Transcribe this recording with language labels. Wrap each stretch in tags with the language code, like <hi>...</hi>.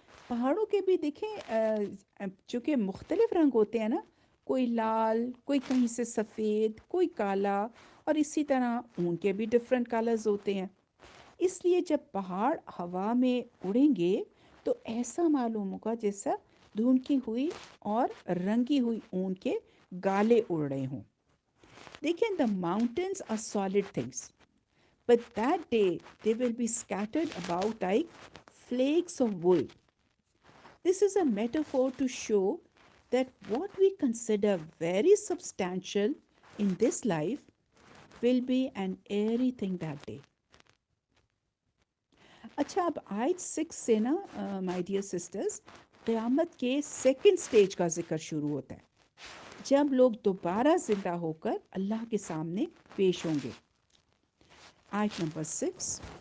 <ur>پہاڑوں کے بھی دیکھیں چونکہ مختلف رنگ ہوتے ہیں نا، کوئی لال، کوئی کہیں سے سفید، کوئی کالا، اور اسی طرح ان کے بھی ڈفرینٹ کلرز ہوتے ہیں۔ اس لیے جب پہاڑ ہوا میں اڑیں گے تو ایسا معلوم ہوگا جیسا دھنکی ہوئی اور رنگی ہوئی اون کے گالے اڑ رہے ہوں۔ دیکھیں،</ur> <en>the mountains are solid things, but that day they will be scattered about like flakes of wool. This is a metaphor to show that what we consider very substantial in this life will be an airy thing that day.</en> <ur>اچھا، اب آیت 6 سے نا</ur> <en>my dear sisters,</en> <ur>قیامت کے second stage کا ذکر شروع ہوتا ہے، جب لوگ دوبارہ زندہ ہو کر اللہ کے سامنے پیش ہوں گے۔ آیت نمبر 6،</ur>